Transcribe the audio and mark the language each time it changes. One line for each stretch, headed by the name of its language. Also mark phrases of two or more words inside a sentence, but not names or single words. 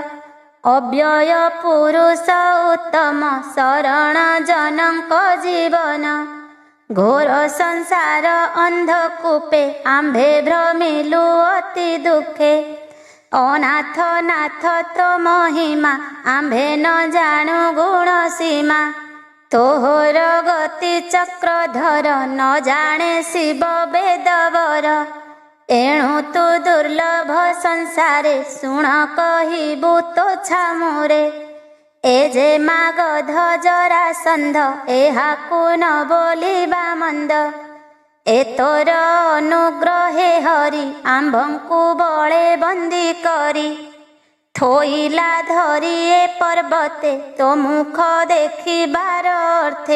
Odia: ଅବ୍ୟୟ ପୁରୁଷ ଉତ୍ତମ ଶରଣ ଜନକ ଜୀବନ ଘୋର ସଂସାର ଅନ୍ଧକୂପେ ଆମ୍ଭେ ଭ୍ରମିଲୁ ଅତି ଦୁଖେ ଅନାଥ ନାଥ ତୋ ମହିମା ଆମ୍ଭେ ନ ଜାଣୁ ଗୁଣ ସୀମା ତୋହର ଗତି ଚକ୍ରଧର ନ ଜାଣେ ଶିବ ବେଦବର ଏଣୁ ତୁ ଦୁର୍ଲଭ ସଂସାରେ ଶୁଣ କହିବୁ ତୋ ଛାମୁରେ ଏ ଯେ ମାଗଧ ଜରାସନ୍ଧ ଏହାକୁ ନ ବୋଲିବା ମନ୍ଦ। ଏ ତୋର ଅନୁଗ୍ରହେ ହରି ଆମ୍ଭଙ୍କୁ ବଳେ ବନ୍ଦୀ କରି। ଥୋଇଲା ଧରି ଏ ପର୍ବତେ ତୋ ମୁଖ ଦେଖିବାର ଅର୍ଥେ।